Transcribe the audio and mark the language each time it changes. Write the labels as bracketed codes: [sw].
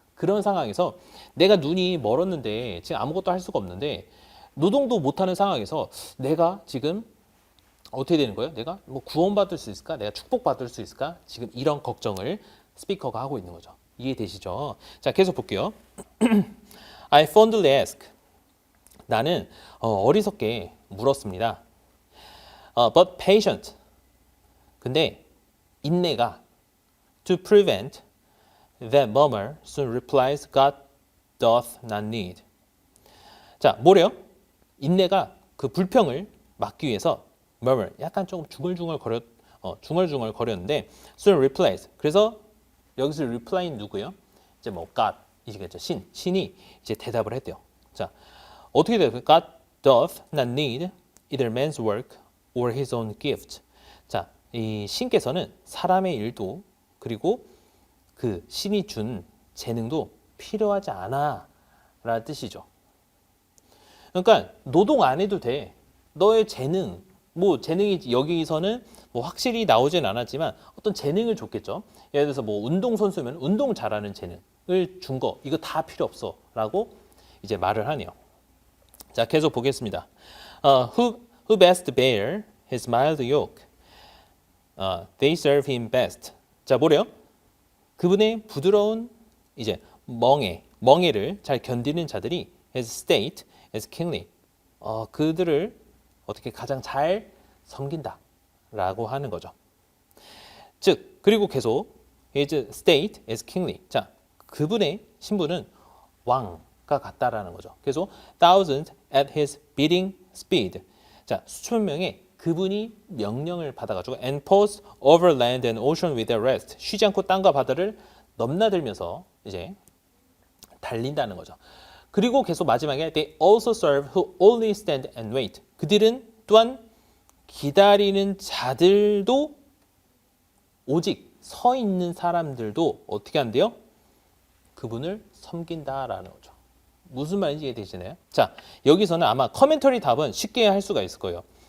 [ko] 그런 상황에서 내가 눈이 멀었는데 지금 아무것도 할 수가 없는데 노동도 못하는 상황에서 내가 지금 어떻게 되는 거예요? 내가 뭐 구원받을 수 있을까? 내가 축복받을 수 있을까? 지금 이런 걱정을 스피커가 하고 있는 거죠. 이해되시죠? 자, 계속 볼게요. [en] I fondly ask. [ko] 나는 어리석게 물었습니다. But patient. 근데 인내가 [en] to prevent that murmur soon replies God doth not need. [ko] 자, 뭐래요? 인내가 그 불평을 막기 위해서 murmur, 약간 조금 중얼중얼 거렸는데 [en] soon replies. [ko] 그래서 여기서 reply는 누구예요? 이제 뭐 God 이시겠죠. 신이 이제 대답을 했대요. 자, 어떻게 돼요? [en] God doth not need either man's work or his own gift. [ko] 자, 이 신께서는 사람의 일도 그리고 그 신이 준 재능도 필요하지 않아 라는 뜻이죠. 그러니까 노동 안 해도 돼. 너의 재능, 뭐 재능이 여기서는 뭐 확실히 나오진 않았지만 어떤 재능을 줬겠죠. 예를 들어서 뭐 운동선수면 운동 잘하는 재능을 준 거, 이거 다 필요 없어 라고 이제 말을 하네요. 자, 계속 보겠습니다. [en] Who best bear his mild yoke? They serve him best. [ko] 자, 뭐래요? 그분의 부드러운 이제 멍에를 잘 견디는 자들이 [en] his state is kingly. [ko] 그들을 어떻게 가장 잘 섬긴다라고 하는 거죠. 즉, 그리고 계속 his state is kingly. 자, 그분의 신분은 왕과 같다라는 거죠. [en] 계속 thousands at his bidding speed. [ko] 자, 수천 명의 그분이 명령을 받아가지고 [en] and pass over land and ocean without rest. [ko] 쉬지 않고 땅과 바다를 넘나들면서 이제 달린다는 거죠. 그리고 계속 마지막에 [en] they also serve who only stand and wait. [ko] 그들은 또한 기다리는 자들도 오직 서 있는 사람들도 어떻게 한대요? 그분을 섬긴다라는 거죠. 무슨 말인지 이해되시나요? 자, 여기서는 아마 커멘터리 답은 쉽게 할 수가 있을 거예요.